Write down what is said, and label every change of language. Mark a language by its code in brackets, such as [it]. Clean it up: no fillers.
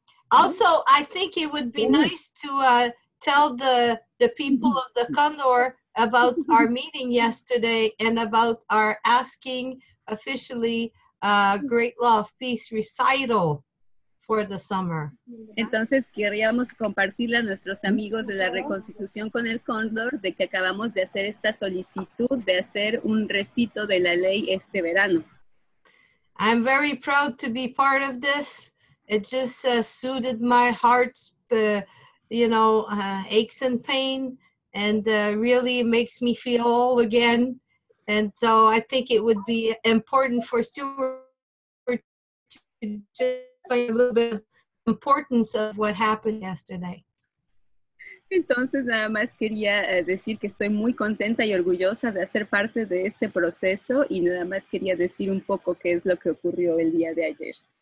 [en] Also, I think it would be nice to tell the people of the Condor about our meeting yesterday and about our asking officially Great Law of Peace recital for the summer. [es] Entonces queríamos compartirle a nuestros amigos de la Reconstitución con el Cóndor de que acabamos de hacer esta solicitud de hacer un recito de la ley este verano. [en] I'm very proud to be part of this. It just suited my heart's, aches and pain, and really makes me feel whole again. And so I think it would be important for Stuart to just a little bit of importance of what happened yesterday. [es] Entonces nada más quería decir que estoy muy contenta y orgullosa de hacer parte de este proceso y nada más quería decir un poco qué es lo que ocurrió el día de ayer.